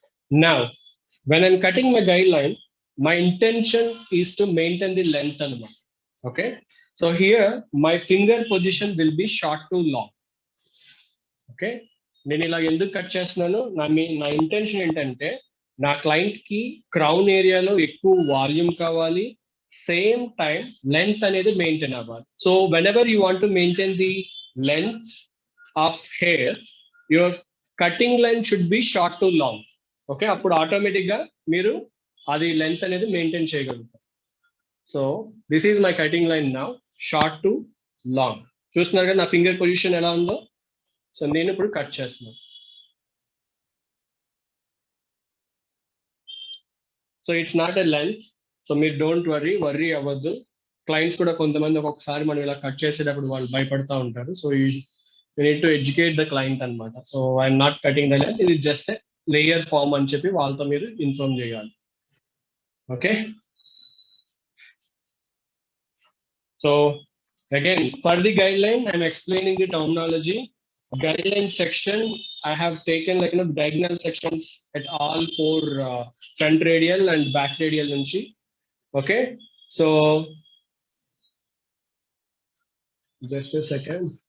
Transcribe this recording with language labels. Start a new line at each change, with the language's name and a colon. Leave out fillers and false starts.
English: Now, when I'm cutting my guideline, my intention is to maintain the length and one. Okay, so here my finger position will be short to long.
Telugu: Okay, నేను ఇలా ఎందుకు cut చేస్తున్నాను, నా intention ఏంటంటే నా client కి crown ఏరియాలో ఎక్కువ వాల్యూమ్ కావాలి, సేమ్ టైం లెంత్ అనేది మెయింటైన్ అవ్వాలి.
English: So whenever you want to maintain the length of hair, your cutting line should be short to long.
Telugu: Okay, అప్పుడు ఆటోమేటిక్ గా మీరు అది లెంత్ అనేది మెయింటైన్ చేయగలుగుతారు.
English: So this is my cutting line now, short to long.
Telugu: చూస్తున్నారు కదా నా finger position ఎలా ఉందో. సో నేను ఇప్పుడు కట్ చేస్తున్నాను.
English: So it's not a length. So మీరు don't worry అవ్వద్దు.
Telugu: క్లయింట్స్ కూడా కొంతమంది ఒక్కొక్కసారి మనం ఇలా కట్ చేసేటప్పుడు వాళ్ళు భయపడతా ఉంటారు.
English: So you need to educate the client అనమాట. So I'm not cutting the length,
Telugu: ఇది జస్ట్ లేయర్ ఫామ్ అని చెప్పి వాళ్ళతో మీరు ఇన్ఫార్మ్ చేయాలి.
English: Okay, so again for the guideline I'm explaining the terminology. Guideline section, I have taken like diagonal sections at all 4 front radial and back radial nunchi. Okay, so just a second.